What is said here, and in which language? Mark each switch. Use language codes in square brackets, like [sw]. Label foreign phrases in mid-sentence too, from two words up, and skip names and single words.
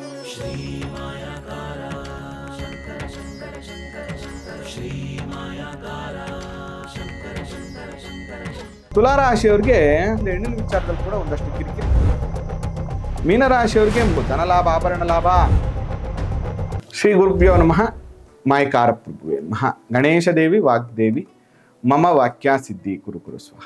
[sa] श्री मायाकारा शंकर शंकर शंकर शंकर श्री मायाकारा शंकर शंकर शंकर [kn] ತುಲಾ ರಾಶಿಯವರಿಗೆ ಹೆಣ್ಣಿನ ವಿಚಾರದಲ್ಲಿ ಕೂಡ ಒಂದಷ್ಟು ಕಿರಿಕಿರಿ. ಮೀನ ರಾಶಿಯವರಿಗೆ ಧನ ಲಾಭ, ಆಭರಣ ಲಾಭ. [sa] ಶ್ರೀ ಗುರುಭ್ಯೋ ನಮಃ. ಮಾಯಕಾರ ಪ್ರಭುವೇ ನಮಃ. ಗಣೇಶ ದೇವಿ ವಾಗ್ದೇವಿ ಮಮ ವಾಕ್ಯ ಸಿದ್ಧಿ ಕುರು ಕುರು ಸ್ವಹ.